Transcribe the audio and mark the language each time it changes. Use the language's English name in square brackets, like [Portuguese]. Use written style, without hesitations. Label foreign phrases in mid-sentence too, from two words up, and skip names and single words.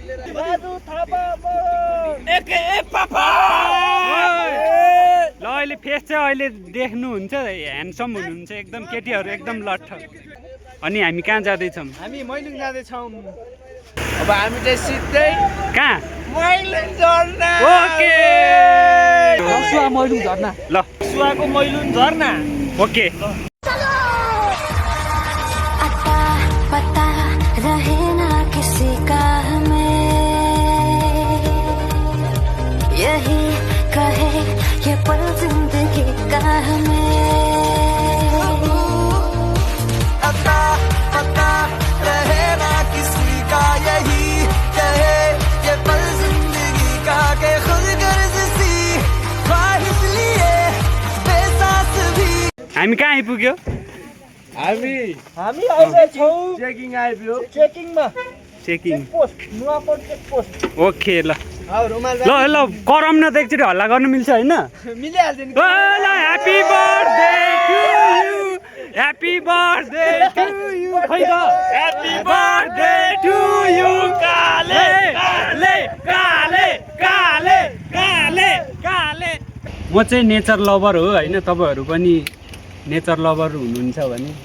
[Nepali] ल अहिले फेस चाहिँ अहिले देख्नुहुन्छ ह्यान्डसम हुनुहुन्छ एकदम केटीहरू एकदम लट्ठ अनि हामी कहाँ जाँदैछौँ हामी मैलुङ जाँदैछौँ अब हामी चाहिँ सिधै कहाँ मैलुङ झर्ना ओके सुवा मैलुङ झर्ना ल सुवाको मैलुङ झर्ना ओके [Hindi] यही कहे ये पल जिंदगी का हमें अता पता रहे ना किसी का यही कहे ये पल जिंदगी का के खुद गर्ज सी ख्वाहिश लिए बेसास भी [Nepali] हामी कहाँ आइपुग्यो हामी अहिले छौँ चेकिङ आइपुग्यो चेकिङमा चेकिङ पोस्ट नुवाकोट [English] check post [Nepali] ओके ल रुमाल ल करम न त एकचोटि हल्ला गर्नु मिल्छ होइन मिलिहाल्छ नि ल [English] Happy birthday to you happy birthday to you [Nepali] खै त [English] Happy birthday to you [Nepali] काले काले काले काले काले काले म चाहिँ [English] nature lover [Nepali] हो होइन तपाईँहरू पनि [English] nature lover [Nepali] हुनुहुन्छ भने